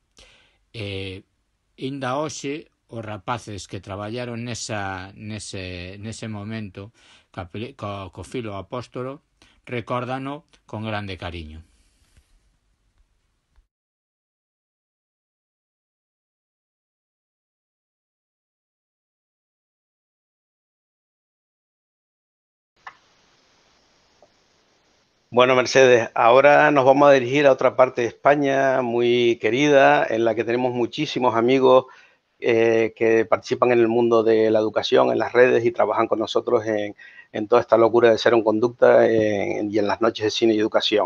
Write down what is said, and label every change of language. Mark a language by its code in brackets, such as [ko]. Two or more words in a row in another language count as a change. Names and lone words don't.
[gl] Inda hoxe, os rapaces que traballaron nese momento co filo apóstolo recórdano con grande cariño. [es] Bueno, Mercedes, ahora nos vamos a dirigir a otra parte de España muy querida, en la que tenemos muchísimos amigos que participan en el mundo de la educación, en las redes y trabajan con nosotros en toda esta locura de Cero en Conducta y en las noches de cine y educación.